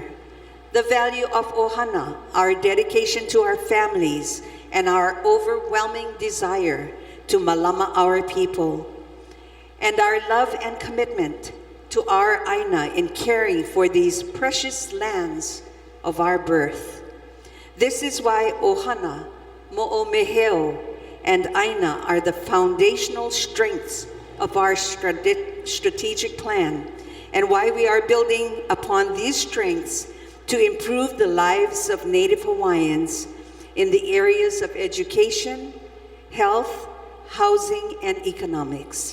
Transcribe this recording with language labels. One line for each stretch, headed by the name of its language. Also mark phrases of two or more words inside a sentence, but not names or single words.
English: The value of ʻohana, our dedication to our families and our overwhelming desire to malama our people. And our love and commitment to our ʻāina in caring for these precious lands of our birth. This is why ʻohana, moʻomeheu, and ʻāina are the foundational strengths of our strategic plan, and why we are building upon these strengths to improve the lives of Native Hawaiians in the areas of education, health, housing, and economics.